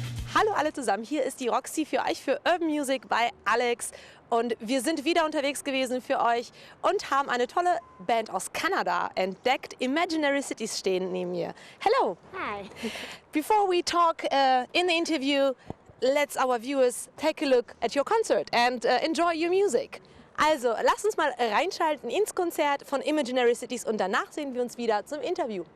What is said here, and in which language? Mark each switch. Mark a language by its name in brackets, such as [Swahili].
[German] Hallo alle zusammen, hier ist die Roxy für euch für Urban Music bei Alex und wir sind wieder unterwegs gewesen für euch und haben eine tolle Band aus Kanada entdeckt. Imaginary Cities stehen neben mir. [English] Hello! Hi! Before we talk in the interview, let's our viewers take a look at your concert and enjoy your music. [German] Also, lasst uns mal reinschalten ins Konzert von Imaginary Cities und danach sehen wir uns wieder zum Interview.